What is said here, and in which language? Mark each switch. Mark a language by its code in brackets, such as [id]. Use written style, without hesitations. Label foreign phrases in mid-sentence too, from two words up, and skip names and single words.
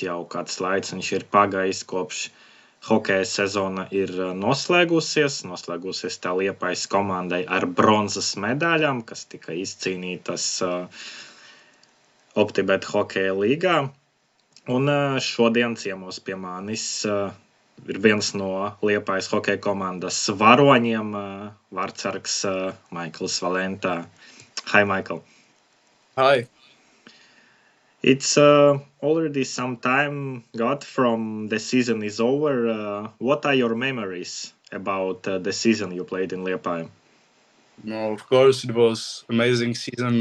[lv] Jau kāds laiks viņš ir pagājis, kopš hokeja sezona ir noslēgusies tā Liepājas komandai ar bronzas medaļām, kas tika izcīnītas Optibet hokeja līgā. Un šodien ciemos pie manis ir viens no Liepājas hokeja komandas varoņiem, Vārtsargs Maiks Valenta. [en] Hi, Michael. Hi. It's already some time got from the season is over. What are your memories about the season you played in Liepājā? No, of course, it was amazing season.